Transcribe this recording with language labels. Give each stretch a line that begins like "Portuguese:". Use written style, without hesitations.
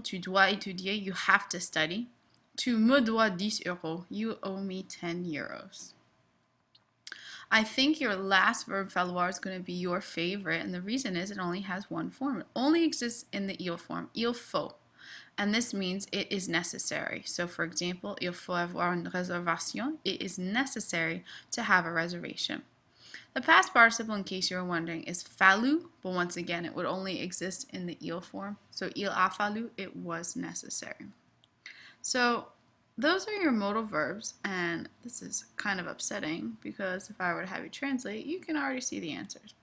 French: Tu dois étudier,
English: you have to study.
French: Tu me dois 10 euros,
English: you owe me 10 euros. I think your last verb falloir is going to be your favorite, and the reason is it only has one form. It only exists in the il form, il faut. And this means it is necessary. So for example,
French: il faut avoir une réservation.
English: It is necessary to have a reservation. The past participle, in case you were wondering, is fallu, but once again, it would only exist in the il form. So il a fallu, it was necessary. So those are your modal verbs, and this is kind of upsetting because if I were to have you translate, you can already see the answers.